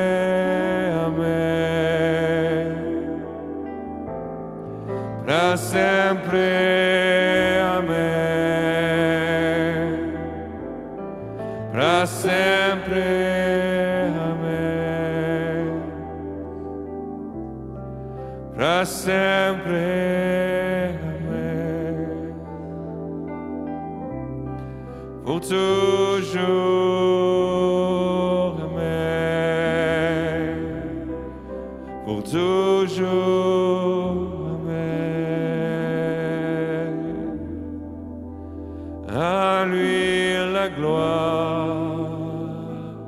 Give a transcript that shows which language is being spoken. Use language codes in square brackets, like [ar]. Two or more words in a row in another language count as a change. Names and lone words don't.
[pt] Para sempre, amém. Para sempre, amém. Para sempre, amém. [fr] Pour toujours, amém. Pour toujours. À lui la gloire,